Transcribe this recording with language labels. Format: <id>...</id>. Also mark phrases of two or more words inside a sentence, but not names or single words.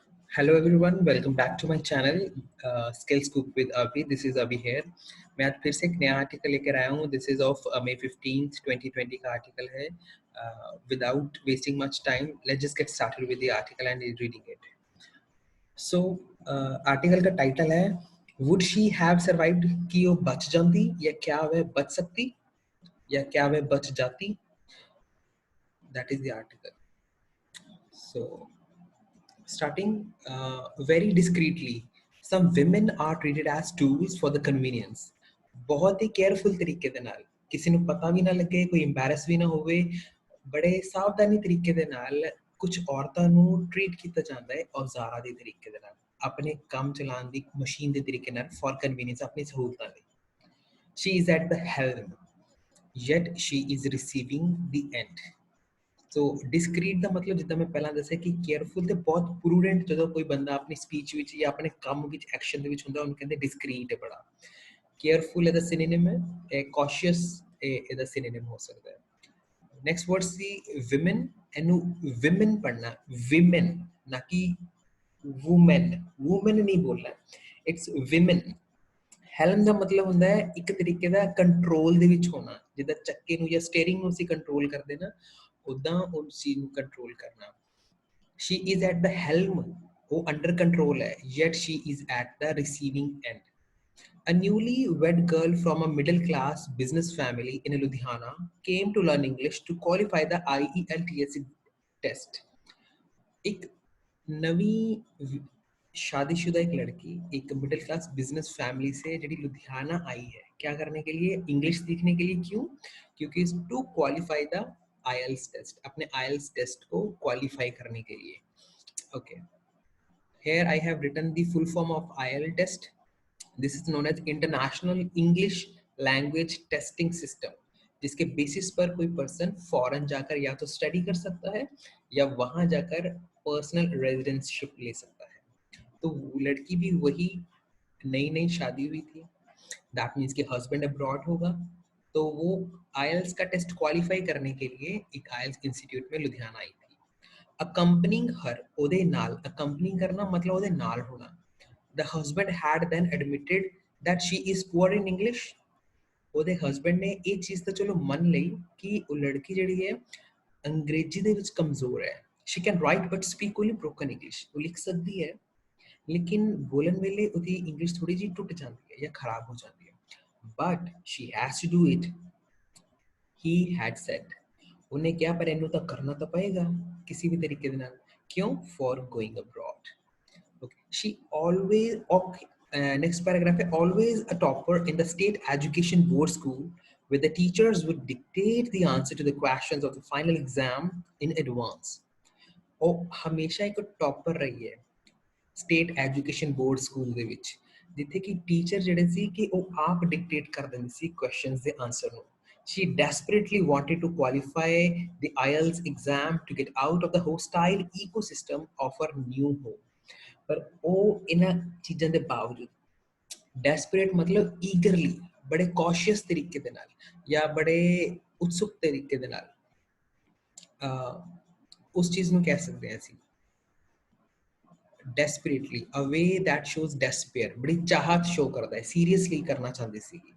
<en>Hello everyone, welcome back to my channel Skill Scoop with Abhi. This is Abhi here.</en> <hi>मैं आज फिर से एक नया आर्टिकल लेकर आया हूँ।</hi> <en>this is of May 15th 2020</en> <hi>का आर्टिकल है।</hi> <en>without wasting much time, let's just get started with the article and reading it.</en> <hi>सो आर्टिकल का टाइटल है</hi> <en>would she have survived,</en> <hi>कि वो बच जाती या क्या वह बच सकती या क्या वह बच जाती।</hi> <en>that is the article. सो starting very discreetly, some women are treated as tools for the convenience।</en> <hi>बहुत ही केयरफुल तरीके</hi> <pa>ਦੇ ਨਾਲ, ਕਿਸੇ ਨੂੰ ਪਤਾ ਵੀ ਨਾ ਲੱਗੇ, ਕੋਈ embarrass ਵੀ ਨਾ ਹੋਵੇ, ਬੜੇ ਸਾਵਧਾਨੀ ਤਰੀਕੇ ਦੇ ਨਾਲ ਕੁਝ ਔਰਤਾਂ ਨੂੰ ਟ੍ਰੀਟ ਕੀਤਾ ਜਾਂਦਾ ਹੈ ਔਜ਼ਾਰਾਂ ਦੇ ਤਰੀਕੇ ਦੇ ਨਾਲ, ਆਪਣੇ ਕੰਮ ਚਲਾਉਣ ਦੀ ਮਸ਼ੀਨ ਦੇ ਤਰੀਕੇ ਨਾਲ,</pa> <en>for convenience,</en> <pa>ਆਪਣੀ ਸਹੂਲਤਾਂ ਲਈ।</pa> <en>she is at the helm, yet she is receiving the end। so discreet</en> <pa>ਦਾ ਮਤਲਬ ਜਿੱਦਾਂ ਮੈਂ ਪਹਿਲਾਂ ਦੱਸਿਆ ਕਿ ਕੇਅਰਫੁਲ ਤੇ ਬਹੁਤ ਪ੍ਰੂਡੈਂਟ। ਜਦੋਂ ਕੋਈ ਬੰਦਾ ਆਪਣੀ ਸਪੀਚ ਵਿੱਚ ਜਾਂ ਆਪਣੇ ਕੰਮ ਵਿੱਚ ਐਕਸ਼ਨ ਦੇ ਵਿੱਚ ਹੁੰਦਾ, ਉਹਨੂੰ ਕਹਿੰਦੇ ਡਿਸਕਰੀਟ ਹੈ। ਬੜਾ ਕੇਅਰਫੁਲ ਇਹਦਾ ਸਿਨੋਨਿਮ ਹੈ, ਇਹ ਕੌਸ਼ੀਅਸ ਇਹਦਾ ਸਿਨੋਨਿਮ ਹੋ ਸਕਦਾ ਹੈ।</pa> <en>next word</en> <pa>ਸੀ ਵਿਮਨ। ਇਹਨੂੰ ਵਿਮਨ ਪੜ੍ਹਨਾ, ਵਿਮਨ, ਨਾ ਕਿ ਵੂਮਨ। ਵੂਮਨ ਨਹੀਂ ਬੋਲਣਾ,</pa> <en>it's women.</en> <pa>ਹੈਲਮ ਦਾ ਮਤਲਬ ਹੁੰਦਾ ਹੈ ਇੱਕ ਤਰੀਕੇ ਦਾ ਕੰਟਰੋਲ ਦੇ ਵਿੱਚ ਹੋਣਾ, ਜਿੱਦਾਂ ਚੱਕੇ ਨੂੰ ਜਾਂ ਸਟੀਅਰਿੰਗ ਨੂੰ ਅਸੀਂ ਕੰਟਰੋਲ ਕਰਦੇ ਨਾ, ਉਦਾਂ ਉਸ ਚੀਜ਼ ਨੂੰ ਕੰਟਰੋਲ ਕਰਨਾ।</pa> <en>she is at the helm,</en> <pa>ਉਹ</pa> <en>under control</en> <pa>ਹੈ,</pa> <en>yet she is at the receiving end। A newly wed girl from a middle class business family in Ludhiana came to learn English to qualify the IELTS test।</en> <hi>एक नवी शादीशुदा एक लड़की एक</hi> <en>middle class business family</en> <hi>से जी लुधियाना आई है, क्या करने के लिए? इंग्लिश सीखने के लिए। क्यों? क्योंकि</hi> <en>to qualify the IELTS test,</en> <hi>अपने IELTS टेस्ट को क्वालिफाई करने के लिए।</hi> <en>ओके, here I have written the full form of IELTS test। This is known as International English Language Testing System,</en> <hi>जिसके बेसिस पर कोई पर्सन फॉरेन जाकर या तो स्टडी कर सकता है या वहां जाकर</hi> <en>personal residentship</en> <hi>ले सकता है। तो लड़की भी वही, नई नई शादी हुई थी,</hi> <en>that means</en> <hi>कि हस्बैंड अब्रॉड होगा, तो वो आईएलटीएस का टेस्ट क्वालिफाई करने के लिए एक आईएलटीएस इंस्टीट्यूट में लुधियाना आई थी।</hi> <en>accompanying her,</en> <pa>ਓਹਦੇ ਨਾਲ,</pa> <hi>अकम्पनिंग करना मतलब</hi> <pa>ਓਹਦੇ ਨਾਲ</pa> <hi>होना।</hi> <en>The husband had then admitted that she is poor in English.</en> <pa>ਉਹਦੇ ਹਸਬੈਂਡ ਨੇ ਇਹ ਚੀਜ਼ ਤਾਂ ਚਲੋ ਮੰਨ ਲਈ ਕਿ ਉਹ ਲੜਕੀ ਜਿਹੜੀ ਹੈ ਅੰਗਰੇਜ਼ੀ ਦੇ ਵਿੱਚ ਕਮਜ਼ੋਰ ਹੈ।</pa> <en>she can write but speak only broken English।</en> <pa>ਉਹ ਲਿਖ ਸਕਦੀ ਹੈ ਲੇਕਿਨ ਬੋਲਣ ਵੇਲੇ ਉਹਦੀ ਇੰਗਲਿਸ਼ ਥੋੜੀ ਜਿਹੀ ਟੁੱਟ ਜਾਂਦੀ ਹੈ ਜਾਂ ਖਰਾਬ ਹੋ ਜਾਂਦੀ ਹੈ।</pa> <en>but she has to do it, he had said।</en> <pa>ਉਹਨੇ ਕਿਹਾ ਪਰ ਇਹਨੂੰ ਤਾਂ ਕਰਨਾ ਤਾਂ ਪਏਗਾ ਕਿਸੇ ਵੀ ਤਰੀਕੇ ਦੇ ਨਾਲ। ਕਿਉਂ?</pa> <en>for going abroad। okay, she always, okay, next paragraph, always a topper in the state education board school where the teachers would dictate the answer to the questions of the final exam in advance।</en> <pa>ਉਹ ਹਮੇਸ਼ਾ ਇੱਕ ਟੌਪਰ ਰਹੀ ਹੈ</pa> <en>state education board school</en> <pa>ਦੇ ਵਿੱਚ, ਜਿੱਥੇ ਕਿ ਟੀਚਰ ਜਿਹੜੇ ਸੀ ਕਿ ਉਹ ਆਪ ਡਿਕਟੇਟ ਕਰ ਦਿੰਦੇ ਸੀ ਕੁਐਸਚਨਸ ਦੇ ਆਨਸਰ ਨੂੰ।</pa> <en>She desperately wanted to qualify the IELTS exam to get out of the hostile ecosystem of her new home।</en> <pa>ਪਰ ਉਹ ਇਹਨਾਂ ਚੀਜ਼ਾਂ ਦੇ ਬਾਵਜੂਦ, ਡੈਸਪਰੇਟ ਮਤਲਬ ਈਗਰਲੀ, ਬੜੇ ਕੌਸ਼ੀਅਸ ਤਰੀਕੇ ਦੇ ਨਾਲ ਜਾਂ ਬੜੇ ਉਤਸੁਕ ਤਰੀਕੇ ਦੇ ਨਾਲ, ਉਸ ਚੀਜ਼ ਨੂੰ ਕਹਿ ਸਕਦੇ ਹਾਂ ਅਸੀਂ</pa> <en>desperately, a way that shows despair,</en> <pa>ਬੜੀ ਚਾਹਤ ਸ਼ੋ ਕਰਦਾ ਹੈ, ਸੀਰੀਅਸਲੀ ਕਰਨਾ ਚਾਹੁੰਦੀ ਸੀਗੀ।</pa>